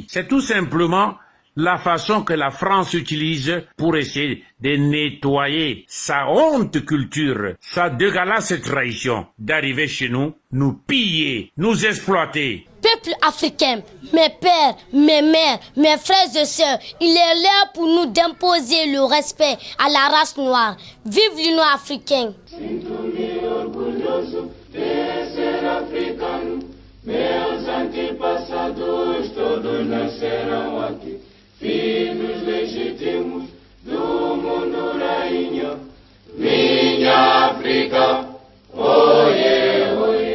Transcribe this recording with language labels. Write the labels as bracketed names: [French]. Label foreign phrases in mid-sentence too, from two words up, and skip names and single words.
[French] C'est tout simplement la façon que la France utilise pour essayer de nettoyer sa honte culture, sa dégueulasse trahison, d'arriver chez nous, nous piller, nous exploiter. Peuple africain, mes pères, mes mères, mes frères et sœurs, il est l'heure pour nous d'imposer le respect à la race noire. Vive l'Union africaine. [Portuguese] Sinto-me orgulhoso de ser africano. Meus antepassados todos nasceram aqui, filhos legítimos do mundo rainha. Minha África, oie, oie.